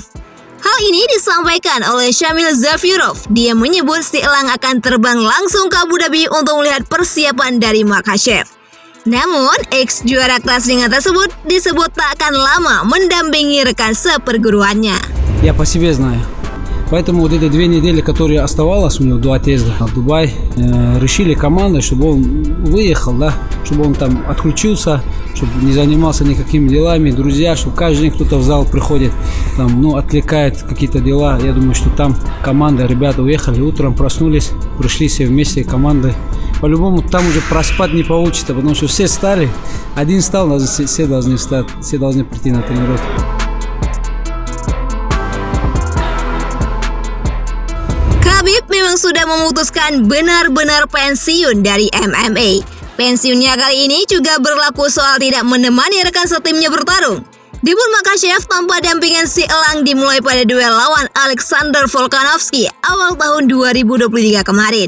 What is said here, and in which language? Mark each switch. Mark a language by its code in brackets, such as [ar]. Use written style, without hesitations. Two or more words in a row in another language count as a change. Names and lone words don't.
[id] Hal ini disampaikan oleh Shamil Zafirov. Dia menyebut Selain akan terbang langsung ke Abu Dhabi untuk melihat persiapan dari Makhachev. Namun, ex-juara kelas ringan tersebut disebut tak akan lama mendampingi rekan seperguruannya. [ru] Я по себе знаю. Поэтому вот эти 2 недели, которые оставалось у него до отъезда в Дубай, решили командой, чтобы он выехал, да, чтобы он там отключился, чтобы не занимался никакими делами, друзья, чтобы каждый день кто-то в зал приходит, там, отвлекает какие-то дела. Я думаю, что там команда, ребята уехали, утром проснулись, пришли все вместе командой. По-любому там уже проспать не получится, потому что все встали, один встал, все должны встать, все должны прийти на тренировку. [id] Khabib memang sudah memutuskan benar-benar pensiun dari MMA. Pensiunnya kali ini juga berlaku soal tidak menemani rekan setimnya bertarung. Debut Makhachev tanpa dampingan Selain dimulai pada duel lawan Alexander Volkanovski awal tahun 2023 kemarin.